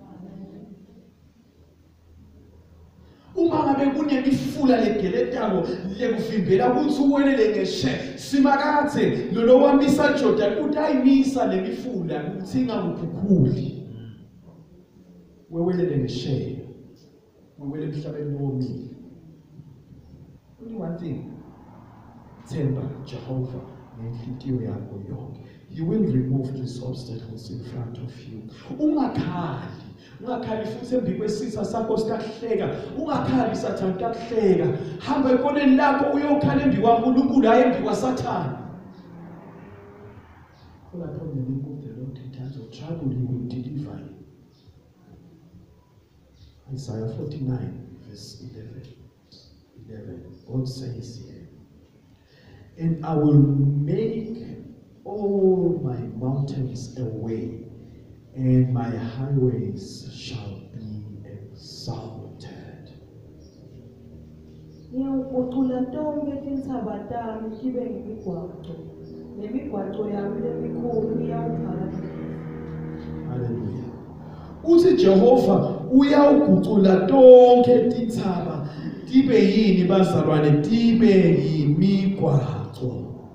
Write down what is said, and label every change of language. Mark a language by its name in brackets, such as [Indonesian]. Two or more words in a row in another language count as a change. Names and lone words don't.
[Swati] Uma ngabe kunemifula legeletako lekuvimbela ukuthi uwelele ngeshe Simakadze lo wamisa Jordan utayimisa lemifula uthinga ngukhukhuli wewelele ngeshe wewele emhlabeni womile. [English] Only one thing, [Swati] themba Jehovah ngenhliziyo yakho yonke. [English] You will remove these obstacles in front of you. [Swati] Ungakhali futhi embi kwesitha sakho sikahleka. Ungakhali Sathane kahleka. Hamba ekoneni lakho uyokhala embi kwaNkulunkulu hayi embi kwaSathane. [English] Call upon the name of the Lord in times of trouble, he will deliver you. Isaiah 49 verse 11. God says here, and I will make all my mountains a way, and my highways shall be exalted. [Swati] Ngiyawugucula tonke tintsaba tami tibe ngemigwaqo. Nemigwaqo yami lemikhulu iyawuphakamisa. Hallelujah. Uthi Jehovah uyawugucula tonke tintsaba tibe yini bazalwane tibe yimigwaqo.